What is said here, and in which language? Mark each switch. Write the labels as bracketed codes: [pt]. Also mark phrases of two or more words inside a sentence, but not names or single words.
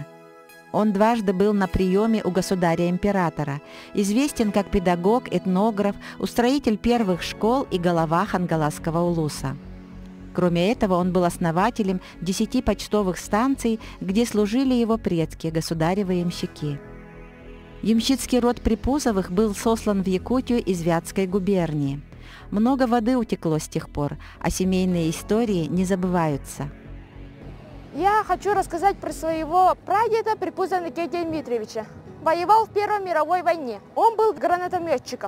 [ru] Он дважды был на приеме у государя-императора. Известен как педагог, этнограф, устроитель первых школ и голова Хангаласского улуса. Кроме этого, он был основателем 10 почтовых станций, где служили его предки, государевы ямщики. Ямщицкий род Припузовых был сослан в Якутию из Вятской губернии. Много воды утекло с тех пор, а семейные истории не забываются. Я хочу рассказать про своего прадеда Припузова Иннокентия Дмитриевича. Воевал в Первой мировой войне. Он был гранатометчиком.